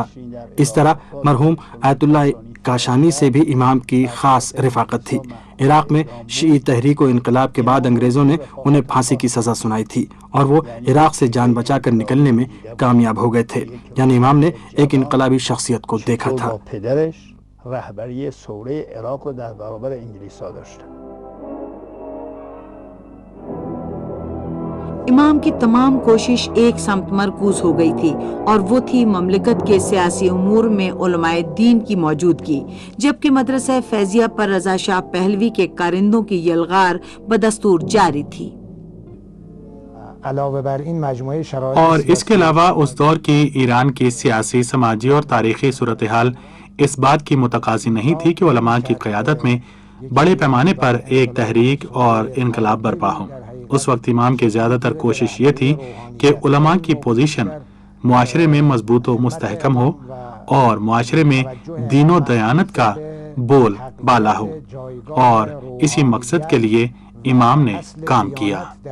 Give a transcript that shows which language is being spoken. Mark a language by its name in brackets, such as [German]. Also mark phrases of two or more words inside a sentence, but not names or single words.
[Urdu] اس طرح مرحوم آیت اللہ کاشانی سے بھی امام کی خاص رفاقت تھی۔ عراق میں شیعی تحریک و انقلاب کے بعد انگریزوں نے انہیں پھانسی کی سزا سنائی تھی، اور وہ عراق سے جان بچا کر نکلنے میں کامیاب ہو گئے تھے، یعنی امام نے ایک انقلابی شخصیت کو دیکھا تھا۔ [Persian] رهبری ثوره عراق رو در برابر انگلیس‌ها داشتن۔ [Urdu] امام کی تمام کوشش ایک سمت مرکوز ہو گئی تھی، اور وہ تھی مملکت کے سیاسی امور میں علماء دین کی موجودگی، جبکہ مدرسہ فیضیہ پر رضا شاہ پہلوی کے کارندوں کی یلغار بدستور جاری تھی۔ [Persian] علاوہ بر این مجموعه شرائط [Urdu] اور اس کے علاوہ اس دور کی ایران کی سیاسی، سماجی اور تاریخی صورتحال اس بات کی متقاضی نہیں تھی کہ علماء کی قیادت میں بڑے پیمانے پر ایک تحریک اور انقلاب برپا ہو۔ اس وقت امام کی زیادہ تر کوشش یہ تھی کہ علماء کی پوزیشن معاشرے میں مضبوط و مستحکم ہو اور معاشرے میں دین و دیانت کا بول بالا ہو، اور اسی مقصد کے لیے امام نے کام کیا۔